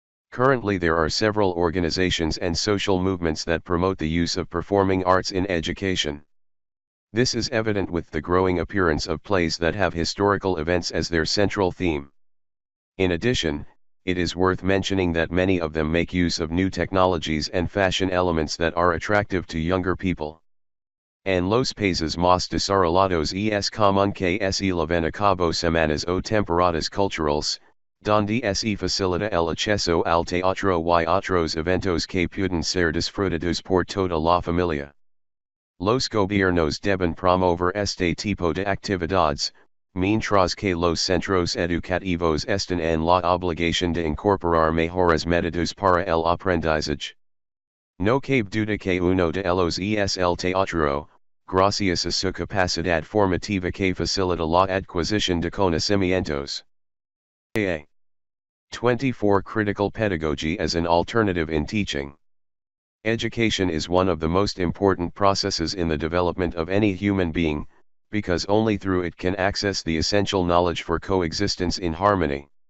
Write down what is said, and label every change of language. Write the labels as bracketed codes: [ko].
[en] Currently there are several organizations and social movements that promote the use of performing arts in education. This is evident with the growing appearance of plays that have historical events as their central theme. In addition, it is worth mentioning that many of them make use of new technologies and fashion elements that are attractive to younger people. [es] En los países más desarrollados es común que se lleven a cabo semanas o temporadas culturales, donde se facilita el acceso al teatro y otros eventos que pueden ser disfrutados por toda la familia. Los gobiernos deben promover este tipo de actividades, mientras que los centros educativos están en la obligación de incorporar mejores métodos para el aprendizaje. No cabe duda que uno de ellos es el teatro, gracias a su capacidad formativa que facilita la adquisición de conocimientos. [en] 24 Critical pedagogy as an alternative in teaching. Education is one of the most important processes in the development of any human being, because only through it can access the essential knowledge for coexistence in harmony.